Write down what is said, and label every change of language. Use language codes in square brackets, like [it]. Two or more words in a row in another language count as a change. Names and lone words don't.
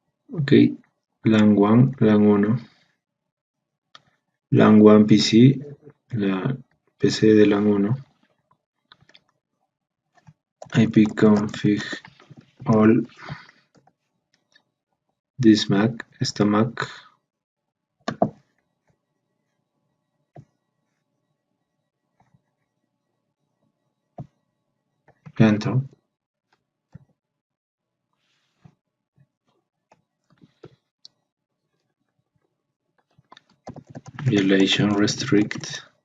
[es] Ok, LAN 1, LAN 1, LAN 1 PC, la PC de LAN 1, [en] ipconfig all this Mac, [es] esta Mac, [en] enter, violation restrict,